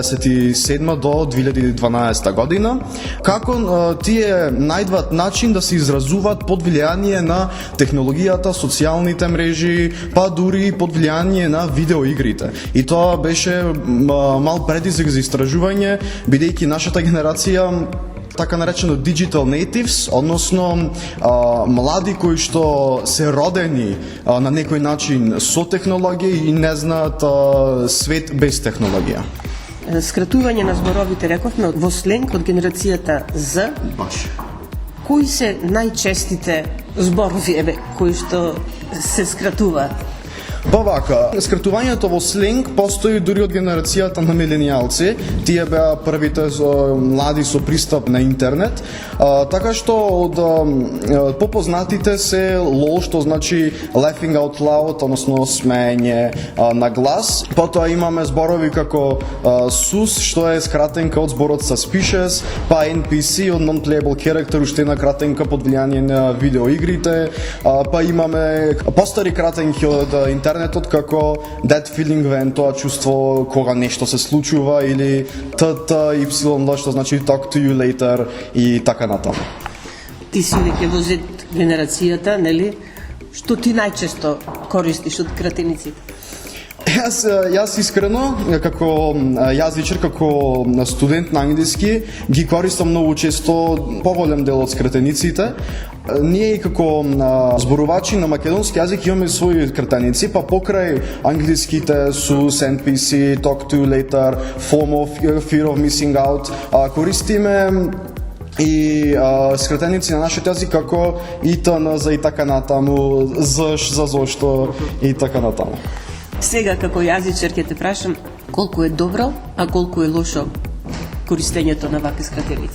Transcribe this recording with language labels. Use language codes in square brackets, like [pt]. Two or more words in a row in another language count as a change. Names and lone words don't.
[mk] 97 до 2012 година, како тие најдват начин да се изразуваат под влијание на технологијата, социјалните мрежи, па дури под влијание на видеоигрите. И тоа беше мал предизвик за истражување, бидејќи нашата генерација така наречено [en] digital natives, [mk] односно млади кои што се родени на некој начин со технологија и не знаат свет без технологија. Скратување на зборовите рековме во сленг од генерацијата Z. Баш. Кои се најчестите зборови кои што се скратуваат? Па вака, скратувањето во сленг постои дури од генерацијата на миленијалци. Тие беа првите млади со пристап на интернет, така што од попознатите се LOL, што значи [en] laughing out loud, [mk] односно смеење на глас. Потоа имаме зборови како SUS, што е скратенка од зборот suspicious, па NPC од [en] non-playable character, [mk] уште една кратенка под влијание на видеоигрите, па имаме постари кратенки од интернетот како [en] that feeling when, [mk] тоа чувство кога нешто се случува, или TTYL, што значи [en] talk to you later [mk] и така натаму. Ти си веќе во Z генерацијата, нели? Што ти најчесто користиш од кратениците? Јас искрено, како јазичар, како студент на англиски, ги користам многу често поголем дел од скратениците. Ние и како зборувачи на македонски јазик имаме своји кратеници, па покрај англиските SUS, NPC, [en] talk to you later, FOMO, fear of missing out, [mk] користиме и скратеници на нашиот јазик како ИТН за и така натаму, ЗШ за зошто и така натаму. Сега како јазичар ќе те прашам колку е добро, а колку е лошо користењето на вакви скратеници?